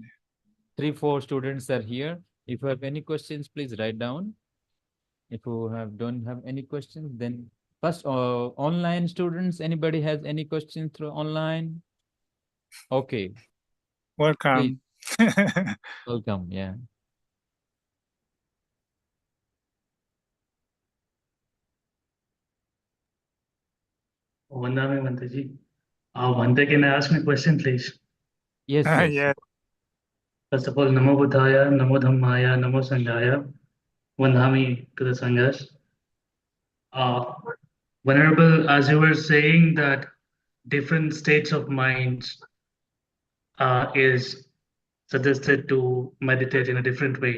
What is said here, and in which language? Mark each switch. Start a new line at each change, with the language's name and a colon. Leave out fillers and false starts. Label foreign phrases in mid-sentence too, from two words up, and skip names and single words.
English: 3, 4 students are here. If you have any questions, please write down. If you don't have any questions, then First, online students, anybody has any questions through online? Okay, please Welcome. welcome. Yeah.
Pali: Vandami Vantaji.
English: Vante, can I ask me a question, please? Yes, yes. Yes. First of all,
Pali: Namo Buddhaya, Namo Dhammaya, Namo Sanghaya.
English: Vandami to the Sanghas. Uh, Venerable, as you were saying that different states of minds is suggested to meditate in a different way.